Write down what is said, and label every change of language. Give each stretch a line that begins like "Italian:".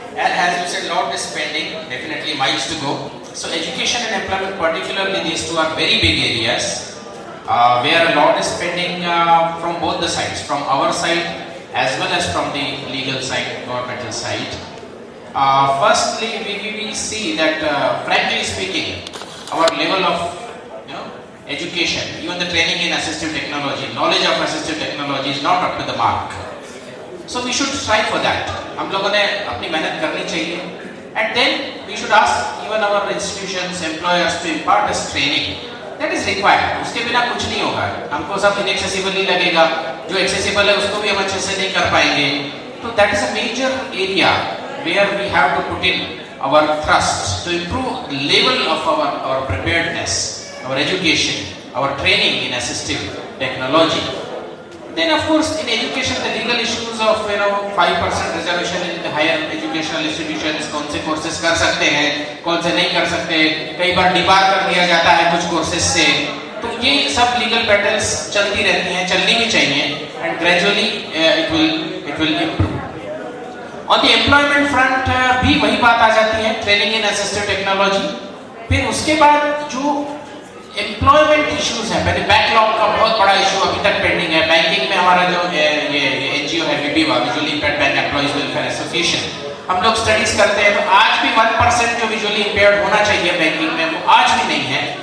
English: As you said, lot is pending, definitely miles to go. So education and employment, particularly these two are very big areas where a lot is pending from both the sides, from our side as well as from the legal side, governmental side. Firstly, we see that, frankly speaking, our level of education, even the training in assistive technology, knowledge of assistive technology is not up to the mark. So we should strive for that.
Hindi: हम लोगों ने अपनी मेहनत करनी चाहिए.
English: And then we should ask even our institutions, employers to impart us training. That is required.
Hindi: उसके बिना कुछ नहीं होगा. हमको सब inaccessible ही लगेगा. जो accessible है उसको भी हम अच्छे से नहीं कर पाएंगे.
English: So that is a major area where we have to put in our thrust to improve the level of our preparedness, our education, our training in assistive technology. Then of course in education the legal issues of 5% reservation in the higher educational institutions,
Hindi: कौन से courses कर सकते हैं, कौन से नहीं कर सकते, कई बार डिबार कर दिया जाता है कुछ courses से, तो ये सब legal battles चलती रहती हैं, चलनी भी चाहिए,
English: and gradually it will improve. On the employment front
Hindi: भी वही बात आ जाती है,
English: training in assistive technology.
Hindi: फिर उसके बाद जो एम्प्लॉयमेंट इश्यूज है, पहले बैकलॉग का बहुत बड़ा इशू अभी तक पेंडिंग है. बैंकिंग में हमारा जो ये एनजीओ है विबीवा, visually impaired bank employees welfare association, हम लोग स्टडीज करते हैं तो आज भी 1% जो विजुअली इम्पेयर्ड होना चाहिए बैंकिंग में वो आज भी नहीं है.